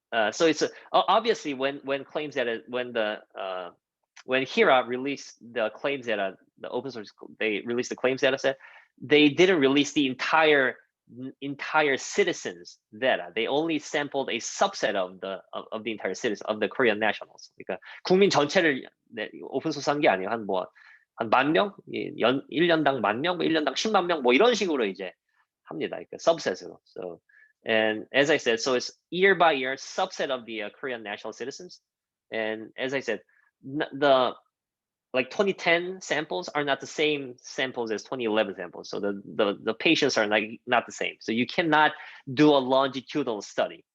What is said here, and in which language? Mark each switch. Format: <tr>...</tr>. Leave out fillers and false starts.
<en>So it's obviously when claims data, when HIRA released the claims data, the open source, they released the claims data set. They didn't release the entire citizens data. They only sampled a subset of the entire citizen of the Korean nationals.</en> <ko>그러니까 국민 전체를 오픈 소스한 게 아니에요. 한 10,000명, 1년당 10,000명, 1년당 10만 명, 뭐 이런 식으로 이제</ko> <en>how many like subsets. So, and as I said, so it's year by year subset of the Korean national citizens. And as I said, the like 2010 samples are not the same samples as 2011 samples. So the patients are like not the same. So you cannot do a longitudinal study.</en>